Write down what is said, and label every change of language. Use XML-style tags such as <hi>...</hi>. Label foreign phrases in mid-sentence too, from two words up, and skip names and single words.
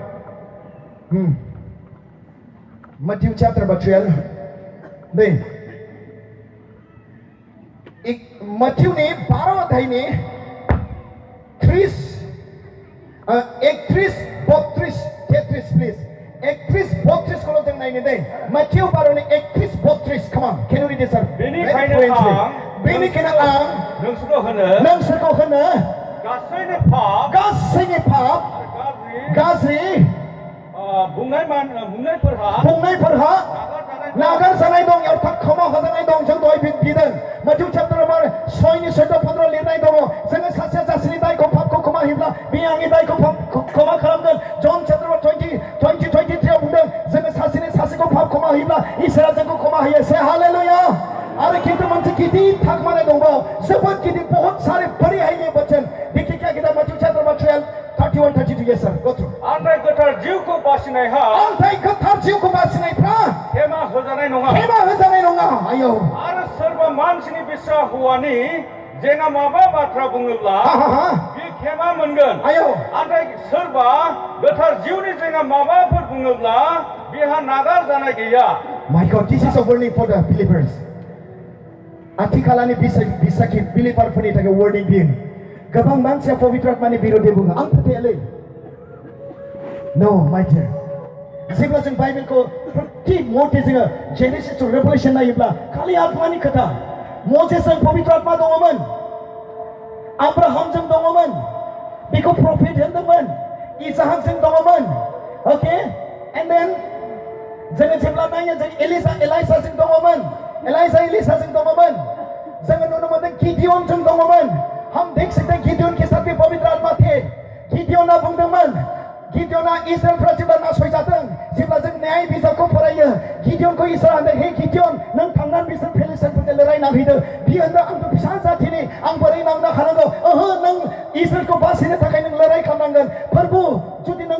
<brx>दे Matthew-नि 12 अध्यायनि 31, 32, 33 please 31, 32 खौल' जों नायनो दे Matthew 12 नि 31, 32</brx> <en>come on can you read this sir</en> <brx>बेनिखायनो आं नोंसोरखौ होनो गासैनि पाप गाज्रि बुंनायफोरहा नागार जानाय दं अर्थात क्षमा होजानाय दं जों दहाय बिदों Matthew chapter 6 नि 14-15 लिरनाय दङ जोङो सासेया सासेनि दायखौ पापखौ क्षमा होयोब्ला बे आंनि दायखौ क्षमा खालामगोन John chapter 20:23 आव बुंदों जोङो सासेखौ पाप क्षमा होयोब्ला इसोरा जोंखौ क्षमा होयो से हालेलुया आरो किन्तु मोनसे गिदिर थाखमानाय दंबावो जोबोद गिदिर</brx> <hi>बहुत सारे बड़े हैं ये वचन देखिए क्या कहता है</hi> <brx>Matthew chapter 12 31-32</brx> <en>yes sir go through</en> <brx>अन्थाइ गोथार जिउखौ बासिनायहा खेमा होजानाय नङा आयो आरो सोरबा मानसिनि बिसा हौवानि जेंना माबा बाथ्रा बुङोब्ला बे खेमा मोनगोन आयो अन्थाइ सोरबा गोथार जिउनि जेंना माबाफोर बुङोब्ला बेहा नागार जानाय गैया</brx> <en>My God this is a warning for the believers</en> <brx>आथिखालनि बिसाखि बिलिभारफोरनि थाखाय वार्निं बियो गोबां मानसिया पवित्र आत्मानि बिरोधै बुङो आं फोथायालै</brx> <en>no my dear</en> <brx>जेब्ला जों बाइबेलखौ प्रति मथे जोङो जेनेसिस टु रेभेलेशन नायोब्ला खालि आत्मानि खोथा मजेसजों पवित्र आत्मा दङमोन आब्राहामजों दङमोन बेखौ प्रफेट होनदोंमोन इसाहाकजों दङमोन ओके</brx> <en>and then</en> <brx>जोङो जेब्ला नायो जों एलाइसाजों दङमोन एलिसाजों दङमोन जोङो नुनो मोनदों गिदियनजों दङमोन</brx> <hi>हम देख सकते हैं गिदियन के साथ भी पवित्र आत्मा थे</hi> <brx>गिदियना बुंदोंमोन गिदियना इजराइलफ्रा जेब्ला नासयजादों जेब्ला जों न्याय बिजाबखौ फरायो गिदियनखौ इसोरा होनदों हे गिदियन नों थांनानै बिसोर फिलिस्टिनफोरजों लड़ायना फैदो बियो होनदों आंथ' फिसा जाथिनि आं बोरै नांनो हानांगौ ओहो नों इजराइलखौ बासिनो थाखाय नों लड़ाय खालामनांगोन प्रभु जुदि नोंथार</brx>